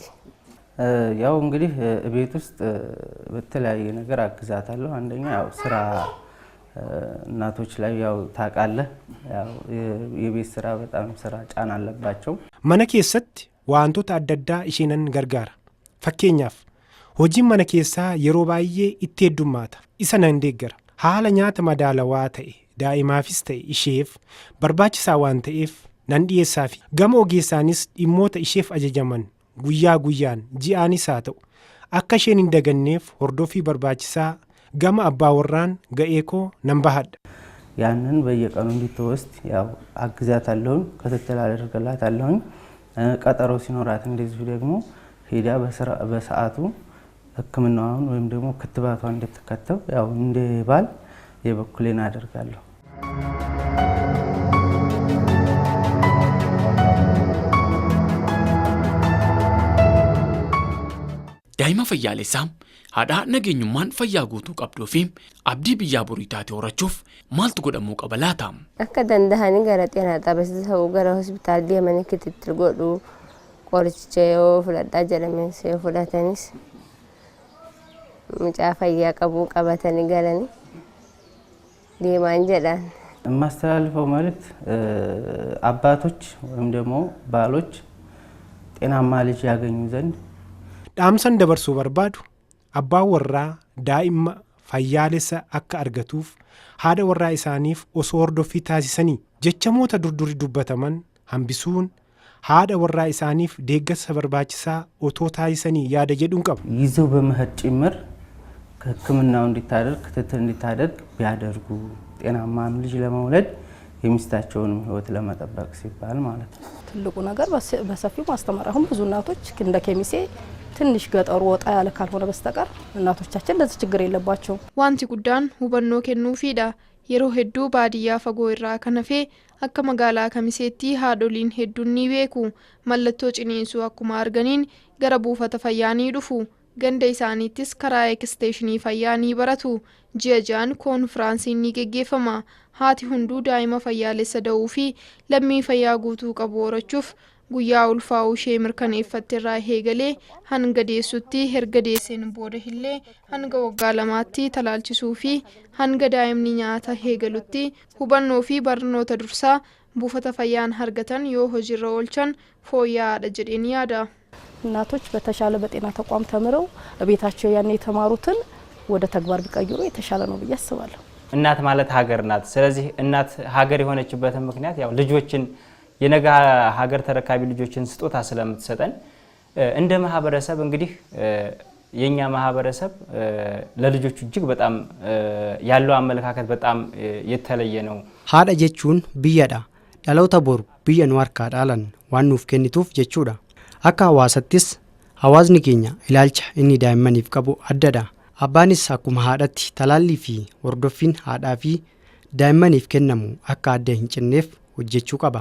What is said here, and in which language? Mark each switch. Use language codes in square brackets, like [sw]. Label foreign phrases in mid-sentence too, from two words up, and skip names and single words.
[am] ያው እንግዲህ ቤት ውስጥ በተለያየ ነገር አግዛታለሁ። አንደኛ ያው ስራ እናቶች ላይ ያው ታቃለህ ያው የቤት ስራ በጣም ስራ ጫና አለባቸው። [om] Mana keessatti wantoota adda addaa isheenan gargaara. Fakkeenyaaf hojiin mana keessaa yeroo baay'ee itti heddummaata. Isa nan deeggara. Haala nyaata madaalawaa ta'e daa'imaafis ta'e isheef barbaachisaa waan ta'eef nan dhiyeessaafi. Gama ogeessaanis dhimmoota isheef ajajaman guyyaa guyyaan ji'aanis haa ta'u akka isheen hin daganneef hordofii barbaachisaa gama abbaa warraan ga'ee koo nan bahadha. [am] ያንን በየቀኑ እንድትወስድ ያው አግዛታለሁ፣ ክትትል አደርግላታለሁ። ቀጠሮ ሲኖራት እንደዚህ ደግሞ ሄዳ በሰዓቱ ሕክምናውን ወይም ደግሞ ክትባቷን እንድትከተብ ያው እንደ ባል የበኩሌን አደርጋለሁ። [om] daa'ima fayyaalessaam haadha nageenyummaan fayyaa guutuu qabduu fi abdii biyyaa borii taate horachuuf maaltu godhamuu qaba laata? akka dandahanii gara [am] ጤና ጣቢያ [om] ta'uu gara hospitaal deemanii kitittil godhuu qoricha yoo fudhadhaa jedhames yoo fudhatanis mucaa fayyaa qabuu qabatanii galanii deemaan jedhaan [am] የማስተላልፈው ማለት አባቶች ወይም ደግሞ ባሎች ጤናማ ልጅ ያገኙ ዘንድ [om] dhaamsan dabarsuu barbaadu abbaan warraa daa'ima fayyaalessa akka argatuuf haadha warraa isaaniif osoo hordoffii taasisanii jechamoota durduri dubbataman hambisuun haadha warraa isaaniif deeggarsa barbaachisaa otoo taasisanii yaada jedhuun qaba. [am] ይዘው በመሄድ ጭምር ሕክምናው እንዲታደርግ ክትትል እንዲታደርግ ቢያደርጉ ጤናማም ልጅ ለመውለድ የሚስታቸውንም ህይወት ለመጠበቅ ሲባል ማለት ነው። ትልቁ ነገር በሰፊው ማስተማር አሁን ብዙ እናቶች እንደ ኬሚሴ ትንሽ ገጠሩ ወጣ ያለ ካልሆነ በስተቀር እናቶቻችን ለዚህ ችግር የለባቸው። [om] wanti guddaan hubannoo kennuufiidha yeroo hedduu baadiyyaa fagoo irraa kan hafe akka magaalaa kamiseetti haadholiin hedduun ni beeku mallattoo ciniinsuu akkuma arganiin gara buufata fayyaa ni dhufu ganda isaaniittis karaa eksteeshinii fayyaa ni baratu ji'a 6 koonfiraansiin ni geggeeffama haati hunduu daa'ima fayyaalessa da'uu fi lammii fayyaa guutuu qabu horachuuf guyyaa ulfaa'uu ishee mirkaneeffatteerraa eegalee hanga deessutti erga deesseen booda illee hanga waggaa 2tti talaalchisuu fi hanga daa'imni nyaata eegalutti hubannoo fi barnoota dursaa buufata fayyaan argatan yoo hojiirra oolchan fooyya'aadha jedheen yaada. [am] እናቶች በተሻለ በጤና ተቋም ተምረው ቤታቸው ያን የተማሩትን ወደ ተግባር ቢቀይሩ የተሻለ ነው ብዬ አስባለሁ። እናት ማለት ሀገር ናት። ስለዚህ እናት ሀገር የሆነችበት ምክንያት ያው ልጆችን የነገ ሀገር ተረካቢ ልጆችን ስጦታ ስለምትሰጠን እንደ ማህበረሰብ እንግዲህ የኛ ማህበረሰብ ለልጆቹ እጅግ በጣም ያለው አመለካከት በጣም የተለየ ነው። haadha jechuun biyyaadha. dhaloota bor biyya nu harkaa dhaalan waan nuuf kennituuf jechuudha. akka hawaasattis hawaasni keenya ilaalcha inni daa'immaniif qabu addadha. abbaanis akkuma haadhatti talaallii fi hordoffiin haadhaa fi daa'immaniif kennamu akka adda hin cinneef hojjechuu qaba.